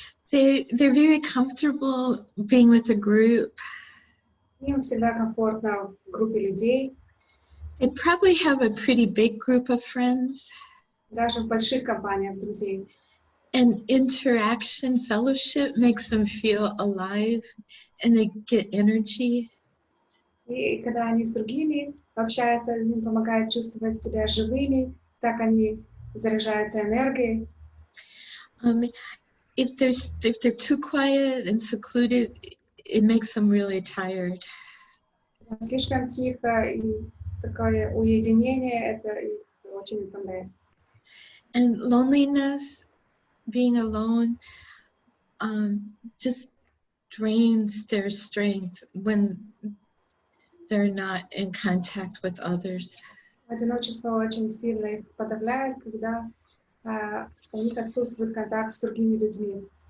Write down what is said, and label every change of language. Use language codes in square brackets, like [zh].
[en] They're very comfortable being with a group. [ru] Им всегда комфортно в группе людей. [en] They probably have a pretty big group of friends. [ru] Даже в больших компаниях друзей. [en] And interaction, fellowship makes them feel alive and they get energy. [ru] И когда они с другими общаются, им помогает чувствовать себя живыми, так они заряжаются энергией. [en] If they're too quiet and secluded, it makes them really tired. [ru] Слишком тихо и такое уединение, это их очень утомляет. [en] And loneliness, being alone, just drains their strength when they're not in contact with others. [ru] Одиночество очень сильно их подавляет, когда у них отсутствует контакт с другими людьми.